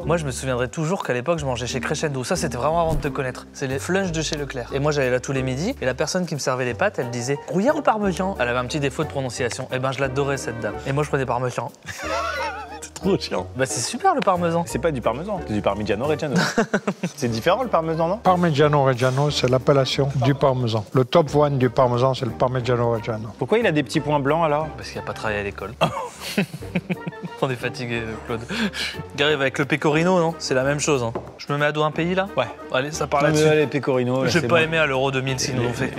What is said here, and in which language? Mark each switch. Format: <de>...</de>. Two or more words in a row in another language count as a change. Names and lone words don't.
<fr>Moi, je me souviendrai toujours qu'à l'époque, je mangeais chez Crescendo. Ça, c'était vraiment avant de te connaître. C'est les flunch de chez Leclerc. Et moi, j'allais là tous les midis. Et la personne qui me servait les pâtes, elle disait gruyère ou parmesan? Elle avait un petit défaut de prononciation. Et ben, je l'adorais, cette dame. Et moi, je prenais parmesan. C'est trop chiant. Bah, c'est super le parmesan. C'est pas du parmesan, c'est du Parmigiano Reggiano. C'est différent le parmesan, non? Parmigiano Reggiano, c'est l'appellation du parmesan. Le top one du parmesan, c'est le Parmigiano Reggiano. Pourquoi il a des petits points blancs alors? Parce qu'il a pas travaillé à l'école. On est fatigué, Claude. Gary, avec le pecorino, non? C'est la même chose. Hein. Je me mets à dos un pays là? Ouais. Allez, ça part Non, mais là-dessus. les pecorino. J'ai pas aimé à l'Euro 2000 s'ils nous l'ont fait.</fr>